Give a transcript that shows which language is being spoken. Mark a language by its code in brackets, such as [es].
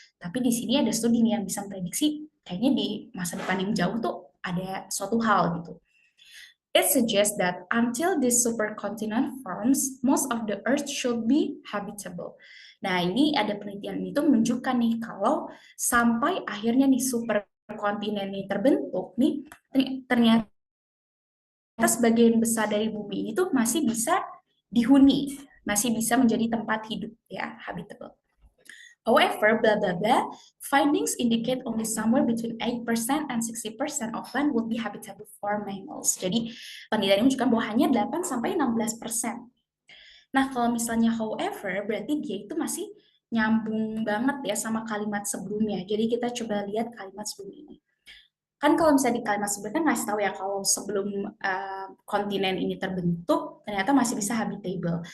[id] Tapi di sini ada studi nih yang bisa memprediksi, kayaknya di masa depan yang jauh tuh ada suatu hal gitu. [en] It suggests that until this supercontinent forms, most of the Earth should be habitable. [id] Nah, ini ada penelitian itu menunjukkan nih kalau sampai akhirnya nih superkontinen ini terbentuk nih, ternyata sebagian besar dari bumi ini tuh masih bisa dihuni, masih bisa menjadi tempat hidup ya, habitable. [en] However, blah blah blah, findings indicate only somewhere between 8% and 60% of land would be habitable for mammals. [id] Jadi, penelitian ini menunjukkan bahwa hanya 8 sampai 16%. Nah, kalau misalnya however, berarti dia itu masih nyambung banget ya sama kalimat sebelumnya. Jadi kita coba lihat kalimat sebelum ini. Kan kalau misalnya di kalimat sebelumnya kan ngasih tahu ya kalau sebelum kontinen ini terbentuk ternyata masih bisa habitable.